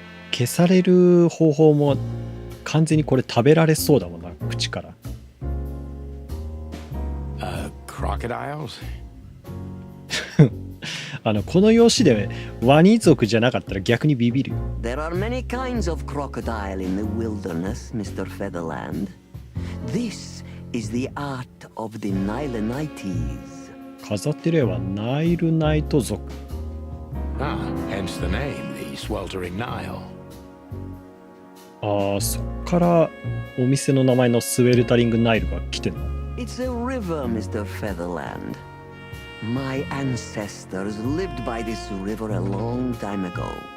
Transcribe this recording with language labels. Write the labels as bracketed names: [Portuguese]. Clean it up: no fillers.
[Japanese] 消される方法も完全にこれ食べられそうだもんな、口から。 [English] Crocodiles? [Japanese] この容姿でワニ族じゃなかったら逆にビビるよ。 [English] There are many kinds of crocodile in the wilderness, Mr. Featherland. This is the art of the Nilenites. [Japanese] 飾ってる絵はナイルナイト族。 [English] Hence the name, the sweltering Nile. [Japanese] ああ、そっからお店の名前のスウェルタリングナイルが来てんの。 [English] It's a river, Mr. Featherland. My ancestors lived by this river a long time ago.